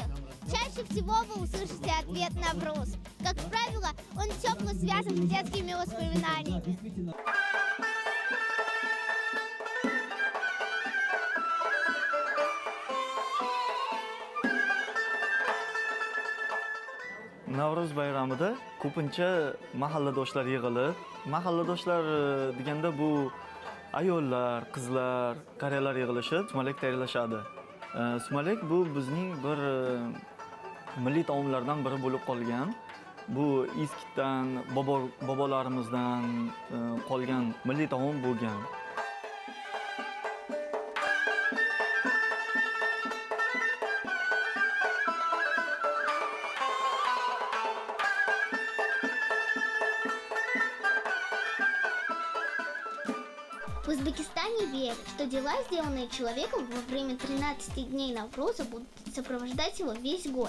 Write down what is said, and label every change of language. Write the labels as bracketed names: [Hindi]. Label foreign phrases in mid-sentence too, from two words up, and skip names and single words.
[Russian] Чаще всего вы услышите ответ Навруз. Как правило, он тепло связан с детскими воспоминаниями. [Uzbek] Navruz bayramida ko'pincha mahalladoshlar yig'ilib, mahalladoshlar deganda bu ayollar, qizlar, qariyalar yig'ilishib sumalak tayyorlashadi. Sumalak bu bizning bir milliy taomlardan biri bo'lib qolgan. Bu eskidan, bobolarimizdan qolgan milliy taom bo'lgan. [Russian] В Узбекистане верят, что дела, сделанные человеком во время 13 дней Навруза, будут сопровождать его весь год.